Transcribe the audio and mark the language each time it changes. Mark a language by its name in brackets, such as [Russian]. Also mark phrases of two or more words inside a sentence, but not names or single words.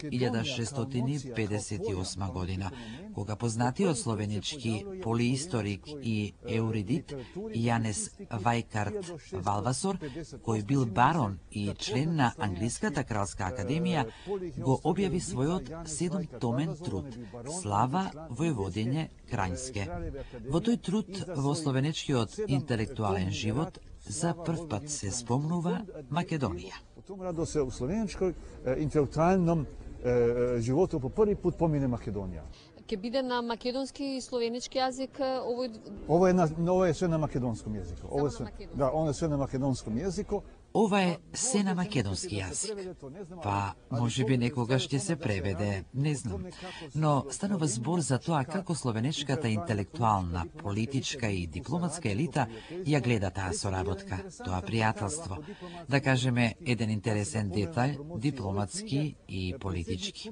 [Macedonian] 1658 година, кога познатиот словенечки полиисторик и еуридит Јанес Вајкарт Валвасор, кој бил барон и член на Англиската кралска академија, го објави својот 7-томен труд Слава војводиње Крањске. Во тој труд во словенечкиот интелектуален живот за прв пат се спомнува Македонија. [Serbian] U tom radu se u sloveničkoj intelektualnom životu po prvi put pomine Makedonija. [Macedonian] Ќе биде на македонски и словенички јазик овој... [Serbian] Ovo je sve na makedonskom jeziku. Ovo je sve, da, ono je sve na makedonskom jeziku. [Macedonian] Ова е се на македонски јазик. Па, може би некогаш ќе се преведе, не знам. Но станува збор за тоа како словенечката интелектуална, политичка и дипломатска елита ја гледа таа соработка, тоа пријателство. Да кажеме, еден интересен детај, дипломатски и политички.